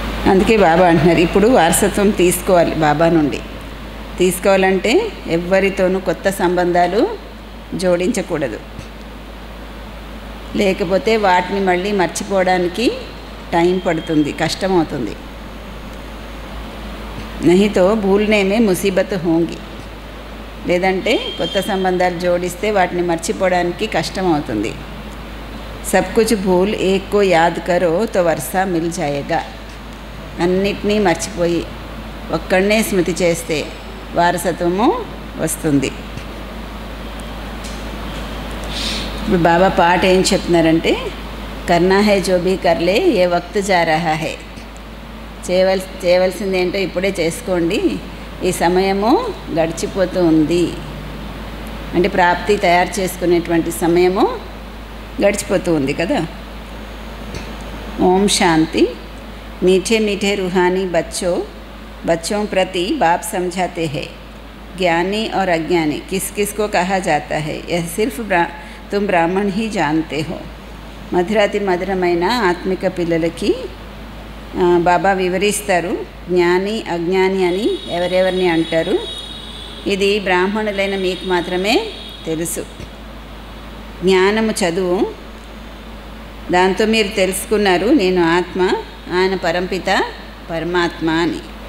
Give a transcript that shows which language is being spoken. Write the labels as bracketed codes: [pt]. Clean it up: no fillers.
[te] అందుకే బాబా అంటున్నారు ఇప్పుడు వారసత్వం తీసుకోవాలి। బాబా నుండి తీసుకోవాలంటే ఎవరితోనూ కొత్త సంబంధాలు జోడించకూడదు, లేకపోతే వాటిని మళ్ళీ మర్చిపోవడానికి టైం పడుతుంది, కష్టమవుతుంది। [hi] नहीं तो भूलने में मुसीबत होंगी। [te] లేదంటే కొత్త సంబంధాలు జోడిస్తే వాటిని మర్చిపోవడానికి కష్టం అవుతుంది। [hi] सब कुछ भूल एक को याद करो तो वर्षा मिल जाएगा। [te] అన్నిటినీ మర్చిపోయి ఒక్కడనే స్మృతి చేస్తే వారసత్వము వస్తుంది। ఇప్పుడు బాబా పాట ఏం చెప్తున్నారంటే, [hi] కర్నా హై జో భీ కర్లే ఏ వక్త్ జా రహా హై। [te] చేయవలసింది ఏంటో ఇప్పుడే చేసుకోండి, ఈ సమయము గడిచిపోతూ ఉంది అంటే ప్రాప్తి తయారు చేసుకునేటువంటి సమయము గడిచిపోతూ ఉంది కదా। ఓం శాంతి। [hi] मीठे मीठे रूहानी बच्चों प्रति बाप समझाते हैं ज्ञानी और अज्ञानी किस किस को कहा जाता है। यह सिर्फ తుమ్ బ్రాహ్మణ్ హీ జాన్తే హో. [te] మధురాతి మధురమైన ఆత్మిక పిల్లలకి బాబా వివరిస్తారు జ్ఞాని అజ్ఞాని అని ఎవరెవరిని అంటారు. ఇది బ్రాహ్మణులైన మీకు మాత్రమే తెలుసు. జ్ఞానము చదువు, దాంతో మీరు తెలుసుకున్నారు నేను ఆత్మ, ఆయన పరంపిత పరమాత్మ అని.